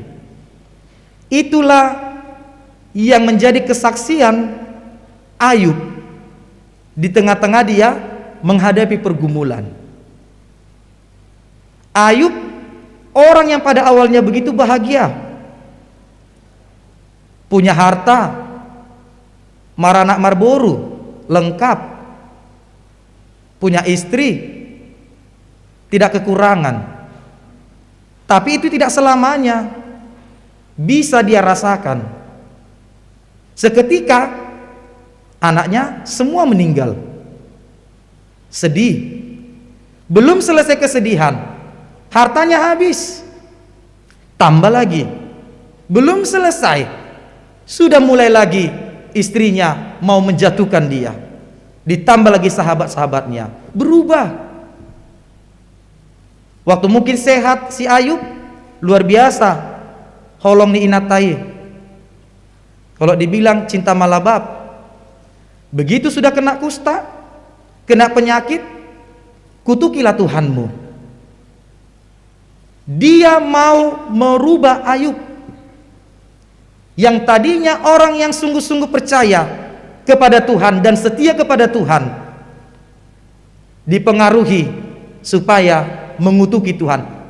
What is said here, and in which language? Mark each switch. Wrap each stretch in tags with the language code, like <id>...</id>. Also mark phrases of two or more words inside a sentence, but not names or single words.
<id>Itulah yang menjadi kesaksian Ayub di tengah-tengah dia menghadapi pergumulan. Ayub Orang yang pada awalnya begitu bahagia, punya harta,</id> <bbc>maranak marboru,</bbc> <id>lengkap, punya istri, tidak kekurangan. Tapi itu tidak selamanya bisa dia rasakan. Seketika anaknya semua meninggal. Sedih. Belum selesai kesedihan, hartanya habis. Tambah lagi. Belum selesai, sudah mulai lagi istrinya mau menjatuhkan dia. Ditambah lagi sahabat-sahabatnya. Berubah. Waktu mungkin sehat si Ayub, luar biasa,</id> <bbc>holong ni inatai.</bbc> <id>Kalau dibilang cinta malabab. Begitu sudah kena kusta, kena penyakit, kutukilah Tuhanmu. Dia mau merubah Ayub, yang tadinya orang yang sungguh-sungguh percaya kepada Tuhan dan setia kepada Tuhan, dipengaruhi supaya mengutuki Tuhan.</id>